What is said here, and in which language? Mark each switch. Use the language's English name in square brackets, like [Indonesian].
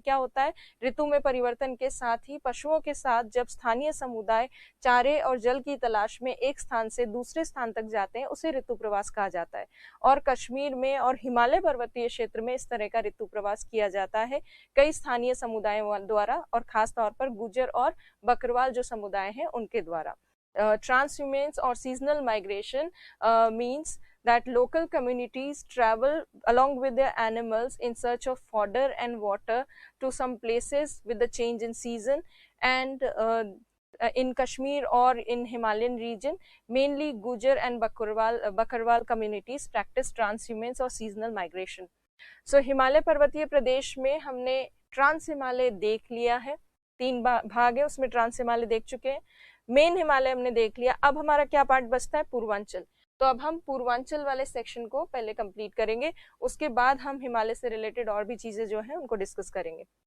[Hindi] क्या होता है, ऋतु में परिवर्तन के साथ ही पशुओं के साथ जब स्थानीय समुदाय चारे और जल की तलाश में एक स्थान से दूसरे स्थान तक जाते हैं, उसे ऋतु प्रवास कहा जाता है। और कश्मीर में और हिमालय पर्वतीय क्षेत्र में इस तरह का ऋतु प्रवास किया जाता है कई स्थानीय समुदायों द्वारा, और खास तौर पर गुर्जर और बकरवाल जो समुदाय हैं उनके द्वारा। [English] Transhumance or seasonal migration means that local communities travel along with their animals in search of fodder and water to some places with the change in season, and in Kashmir or in Himalayan region, mainly Gujar and Bakarwal communities practice transhumance or seasonal migration. [Hindi] So Himalaya पर्वतीय प्रदेश में हमने trans Himalaya देख लिया है, 3 भाग है उसमें trans Himalaya देख चुके हैं। मेन हिमालय हमने देख लिया, अब हमारा क्या पार्ट बचता है, पूर्वांचल। तो अब हम पूर्वांचल वाले सेक्शन को पहले कंप्लीट करेंगे, उसके बाद हम हिमालय से रिलेटेड और भी चीजें जो हैं उनको डिस्कस करेंगे।